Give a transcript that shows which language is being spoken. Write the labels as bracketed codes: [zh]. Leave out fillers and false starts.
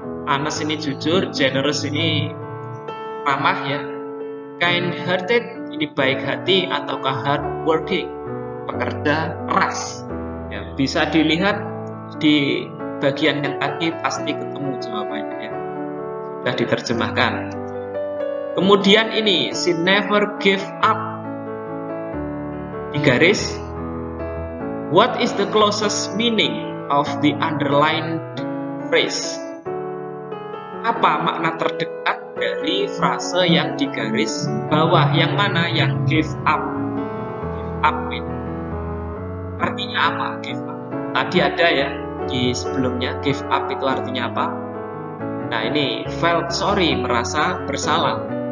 [id] Honest ini jujur, generous ini ramah ya. Kind hearted ini baik hati, ataukah hard working, pekerja keras ya. Bisa dilihat di bagian yang tadi, pasti ketemu jawabannya ya, sudah diterjemahkan. Kemudian ini, [en] she never gave up, [id] di garis, [en] what is the closest meaning of the underlined phrase? [id] Apa makna terdekat dari frase yang di garis bawah? Yang mana? Yang give up. Give up ini artinya apa? Give up tadi ada ya di sebelumnya. Give up itu artinya apa? Nah, ini [en] felt sorry, [id] merasa bersalah.